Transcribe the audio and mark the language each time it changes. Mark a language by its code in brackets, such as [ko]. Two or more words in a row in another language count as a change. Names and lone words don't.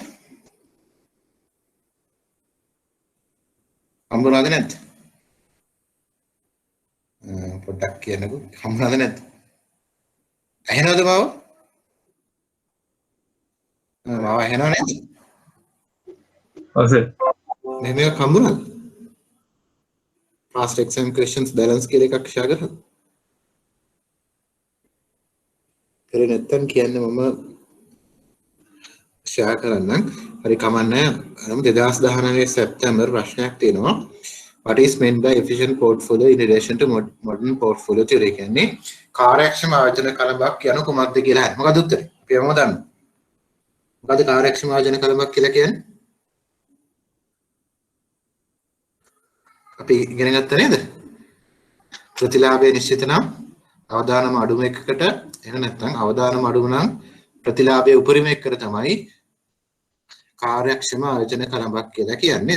[si] හම්බුණාද නැද්ද? පොඩ්ඩක් කියන්නකෝ. හම්බුණාද නැද්ද? ඇහෙනවද මාව? මාව ඇහෙනව නේද? ඔව් සර්. මෙහෙම එකක් හම්බුණාද? [en] past exam questions balance [si] කියලා එකක් ෂෙයා කරලා. කරේ නැත්තම් කියන්න මම ෂෙයා කරන්නම්. හරි කමන්නේ. 2019 සැප්තැම්බර් ප්‍රශ්නයක් තියෙනවා. [en] What is meant by efficient portfolio in relation to modern portfolio theory? [si] කියන්නේ කාර්යක්ෂම ආයෝජන කලබක් යන කුමක්ද කියලා. මොකද උත්තරේ? අපි මොකද දන්නේ? මොකද කාර්යක්ෂම ආයෝජන කලබක් කියලා කියන්නේ? අපි ඉගෙන ගත්තා නේද? ප්‍රතිලාභය නිශ්චිත නම් අවදානම අඩුම එකකට එහෙම නැත්නම් අවදානම අඩුම නම් ප්‍රතිලාභයේ උපරිම එකට තමයි කාර්යක්ෂම ආයෝජන කලබක් කියලා කියන්නේ.